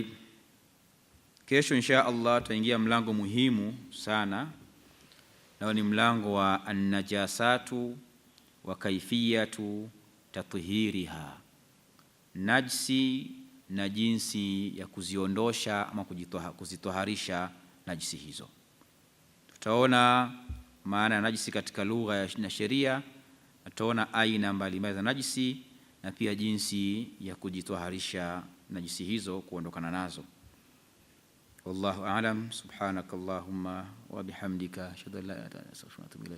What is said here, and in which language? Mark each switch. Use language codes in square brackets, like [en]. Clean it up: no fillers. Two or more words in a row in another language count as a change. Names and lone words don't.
[sw] Kesho [ar] إن شاء الله [sw] tutaingia mlango muhimu sana, na ni mlango wa [ar] النجاسة وكيفية تطهيرها, [sw] najisi na jinsi ya kuziondosha ama kuzitoharisha najisi hizo. Tutaona maana ya najisi katika lugha na sheria, tutaona aina mbalimbali za najisi na pia jinsi ya kujitoharisha najisi hizo, kuondokana nazo. [ar] والله أعلم. سبحانك اللهم وبحمدك أشهد أن لا إله إلا أنت أستغفرك وأتوب إليك.